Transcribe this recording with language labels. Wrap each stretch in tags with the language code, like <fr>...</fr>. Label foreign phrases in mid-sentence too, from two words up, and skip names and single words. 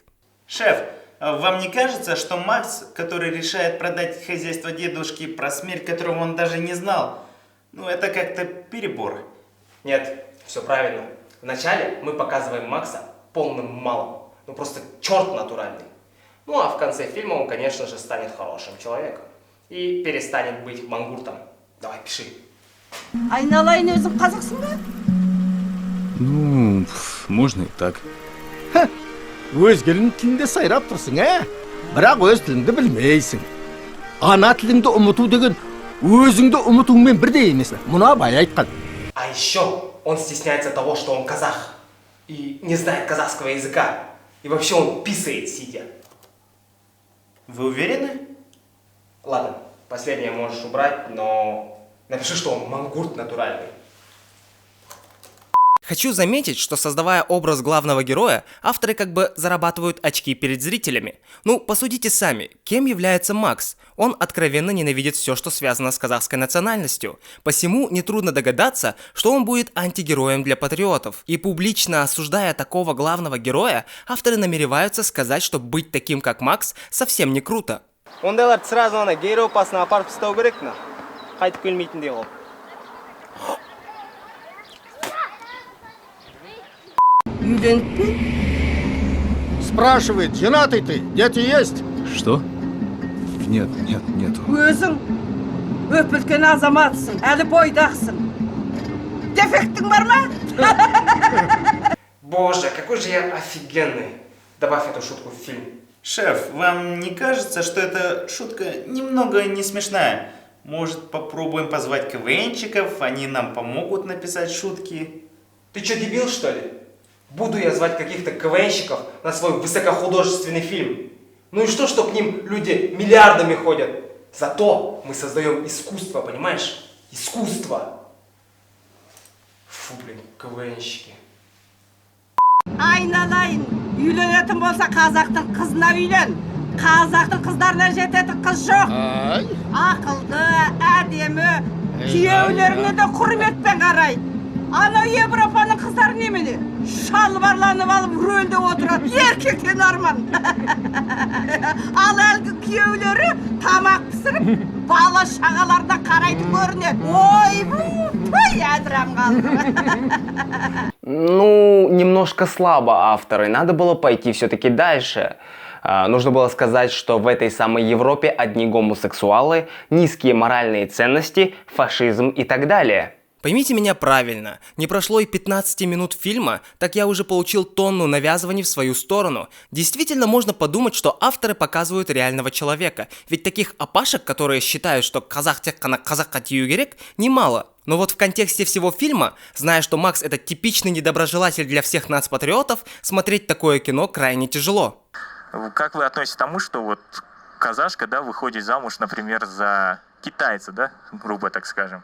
<ru>Шеф, а вам не кажется, что Макс, который решает продать хозяйство дедушки, про смерть которого он даже не знал, ну это как-то перебор? Нет, все правильно. Вначале мы показываем Макса полным малым, ну просто черт натуральный. Ну а в конце фильма он, конечно же, станет хорошим человеком и перестанет быть мангуртом. Давай, пиши.</ru> <kk>Айналайын өзің қазақсың ба?</kk> <ru>Ну, можно и так.</ru> <kk>Өзгенің тілінде сайрап тұрсың, бірақ өз тіліңді білмейсің. Ана тіліңді ұмыту деген өзіңді ұмытуыңмен бірдей емес. Мұны Абай айтқан.</kk> <ru>А еще он стесняется того, что он казах и не знает казахского языка. И вообще он писает, сидя. Вы уверены? Ладно, последнее можешь убрать, но напиши, что он мангурт натуральный. Хочу заметить, что создавая образ главного героя, авторы как бы зарабатывают очки перед зрителями. Ну, посудите сами, кем является Макс? Он откровенно ненавидит все, что связано с казахской национальностью. Посему нетрудно догадаться, что он будет антигероем для патриотов. И публично осуждая такого главного героя, авторы намереваются сказать, что быть таким, как Макс, совсем не круто.</ru> <kk>Ондайларды сразу ана герой пасына апарып тастау керек на. Қайтып келмейтіндей қылып. Үйленіп пе?</kk> <ru>Спрашивает, женатый ты, дети есть? Что? Нет, нету.</ru> <kk>Өзің өп-үлкен азаматсың, әлі бойдақсың. Дефектің бар ма?</kk> <ru>Боже, какой же я офигенный. Добавь эту шутку в фильм. Шеф, вам не кажется, что эта шутка немного не смешная? Может, попробуем позвать КВНчиков, они нам помогут написать шутки? Ты что, дебил, что ли? Буду я звать каких-то КВНщиков на свой высокохудожественный фильм. Ну и что к ним люди миллиардами ходят? Зато мы создаем искусство, понимаешь? Искусство. Фу, блин, КВНщики.</ru> <kk>Айналайын, үйленетін болса қазақтың қызына үйлен. Қазақтың қыздарына жететін қыз жоқ. Ақылды, әдемі, күйеулеріне де құрметпен қарайды. Ана Европаның қыздары немене? Шалбарланып алып рөлде отырады, еркектен арман. Ал әлгі күйеулері тамақ пісіріп, бала шағаларына қарайды көрінеді. Ой, әдірам қалды.</kk> <ru>Ну, немножко слабо авторы. Надо было пойти все-таки дальше. Нужно было сказать, что в этой самой Европе одни гомосексуалы, низкие моральные ценности, фашизм и так далее. Поймите меня правильно, не прошло и 15 минут фильма, так я уже получил тонну навязываний в свою сторону. Действительно можно подумать, что авторы показывают реального человека, ведь таких опашек, которые считают, что казах</ru> <kk>тек қана қазаққа тию керек,</kk> <ru>немало. Но вот в контексте всего фильма, зная, что Макс это типичный недоброжелатель для всех нацпатриотов, смотреть такое кино крайне тяжело. Как вы относитесь к тому, что вот казашка, да, выходит замуж, например, за китайца, да, грубо так скажем?</ru>